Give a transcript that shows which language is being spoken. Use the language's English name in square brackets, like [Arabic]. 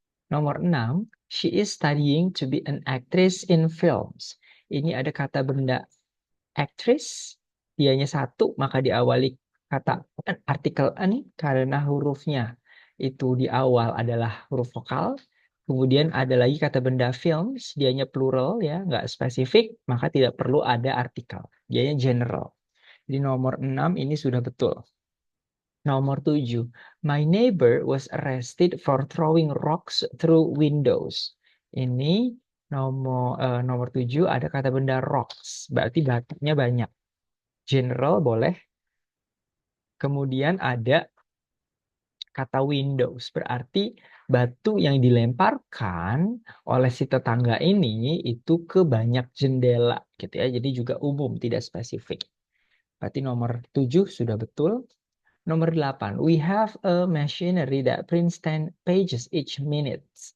[Indonesian] Nomor 6, [English] she is studying to be an actress in films. [Indonesian] Ini ada kata benda actress, dianya satu, maka diawali kata artikel an karena hurufnya itu di awal adalah huruf vokal. Kemudian ada lagi kata benda films, dianya plural ya, nggak spesifik, maka tidak perlu ada artikel. Dianya general. Jadi nomor 6 ini sudah betul. Nomor 7, [English] my neighbor was arrested for throwing rocks through windows. [Indonesian] Ini nomor 7 ada kata benda rocks, berarti batunya banyak. General boleh. Kemudian ada kata windows, berarti batu yang dilemparkan oleh si tetangga ini itu ke banyak jendela gitu ya. Jadi juga umum, tidak spesifik. Berarti nomor 7 sudah betul. Nomor 8, [English] we have a machinery that prints 10 pages each minute.